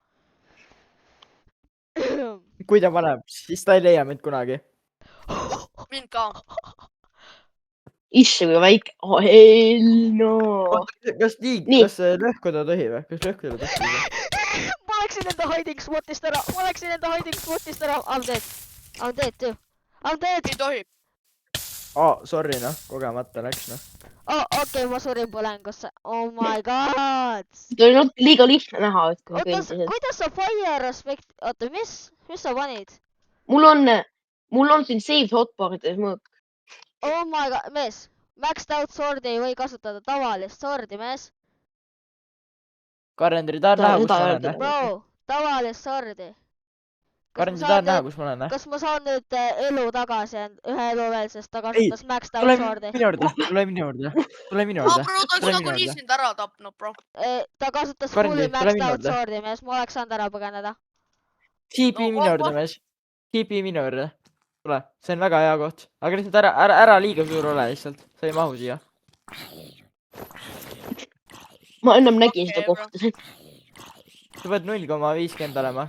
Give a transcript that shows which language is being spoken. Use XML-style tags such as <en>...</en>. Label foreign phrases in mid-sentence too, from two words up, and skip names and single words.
<et>Kui ta paneb, siis ta ei leia mind kunagi. Mind ka. Isse kui väike. No. Kas lõhkuda tohib või? Kas lõhkuda tohib või? Ma läksin enda</et> <en>hiding spot'ist</en> <et>ära.</et> <en>I'm dead too.</en> <et>Ei tohi. Sorry noh, kogemata läks noh. Okei, ma surin põlengusse.</et> <en>Oh my god.</en> <et>See on liiga lihtne näha. Kuidas sa</et> <en>fire aspect...</en> <et>Oota, mis sa panid? Mul on siin</et> <en>saved hotbarides</en> <et>mõõk.</et> <en>Oh my god,</en> <et>mees.</et> <en>Maxed out sword'i</en> <et>ei või kasutada tavalist sword'i, mees. Karendri, tahad näha, kus ma olen? Bro, tavalist sword'i. Karendri, tahad näha, kus ma olen? Kas ma saan nüüd elu tagasi, ühe elu veel, sest ta kasutas</et> <en>maxed out sword'i?</en> <et>Tule minu juurde. Bro, ta oleks nagunii sind ära tapnud, bro. Ta kasutas</et> <en>fully maxed out sword'i,</en> <et>mees. Ma oleks saanud ära põgeneda. TP minu juurde, mees. TP minu juurde. Tule, see on väga hea koht. Aga lihtsalt ära liiga suur ole lihtsalt. Sa ei mahu siia. Ma ennem nägin seda kohta. Sa pead 0,50 olema.</et>